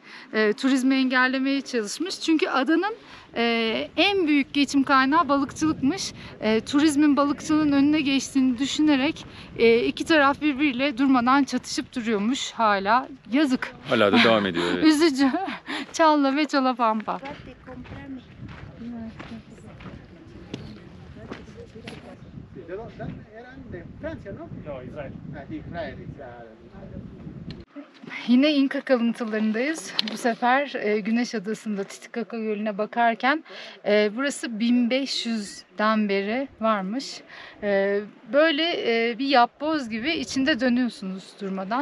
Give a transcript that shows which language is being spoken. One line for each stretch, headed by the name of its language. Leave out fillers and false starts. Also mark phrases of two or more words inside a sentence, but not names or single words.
Turkish: Turizmi engellemeye çalışmış. Çünkü adanın en büyük geçim kaynağı balıkçılıkmış. Turizmin balıkçılığın önüne geçtiğini düşünerek iki taraf birbiriyle durmadan çatışıp duruyormuş hala. Yazık. Hala da devam ediyor. Evet. Üzücü. Challa ve Chalapampa.
Spanish: Eran de Francia, ¿no? No, Israel. Israel.
Turkish: Yine İnka kalıntılarındayız. Bu sefer Güneş Adası'nda Titicaca Gölü'ne bakarken burası 1500'den beri varmış. Böyle bir yapboz gibi içinde dönüyorsunuz durmadan.